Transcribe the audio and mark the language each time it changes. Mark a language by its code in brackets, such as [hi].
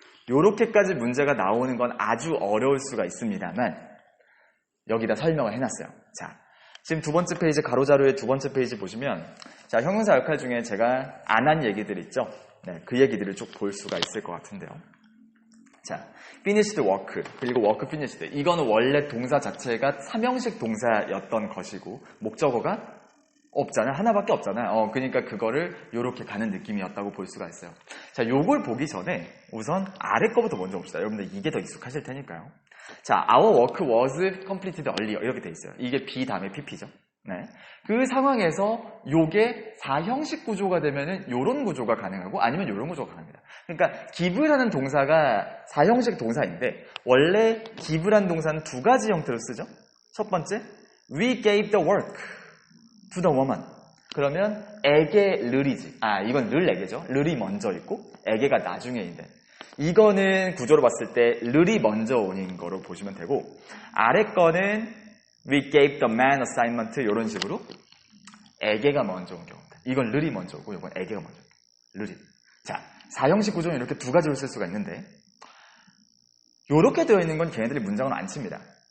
[ko] 요렇게까지 문제가 나오는 건 아주 어려울 수가 있습니다만 여기다 설명을 해놨어요. 자, 지금 2번째 페이지 가로자료의 2번째 페이지 보시면 자, 형용사 역할 중에 제가 안 한 얘기들 있죠? 네, 그 얘기들을 쭉 볼 수가 있을 것 같은데요. [en] 자, finished work, 그리고 work finished. [ko] 이거는 원래 동사 자체가 3형식 동사였던 것이고, 목적어가 없잖아요. 하나밖에 없잖아요. 그러니까 그거를 요렇게 가는 느낌이었다고 볼 수가 있어요. 자, 요걸 보기 전에 우선 아래 거부터 먼저 봅시다. 여러분들 이게 더 익숙하실 테니까요. [en] 자, our work was completed earlier. [ko] 이렇게 돼 있어요. 이게 be 다음에 pp죠. 네. 그 상황에서 요게 4형식 구조가 되면은 요런 구조가 가능하고 아니면 요런 구조가 가능합니다. 그러니까 give라는 동사가 4형식 동사인데 원래 give라는 동사는 두 가지 형태로 쓰죠. [en] 첫 번째, we gave the work to the woman. [ko] 그러면 에게 르이지. 이건 르에게죠. 르이 먼저 있고 에게가 나중에 있는데 이거는 구조로 봤을 때 르이 먼저 오는 거로 보시면 되고 아래 거는 [en] we gave the man assignment [ko] 이런 식으로 에게가 먼저 온 경우입니다. 이건 르이 먼저 오고 이건 에게가 먼저 오고 르이. 자, 4형식 구조는 이렇게 두 가지로 쓸 수가 있는데 요렇게 되어 있는 건 걔네들이 문장을 안 칩니다.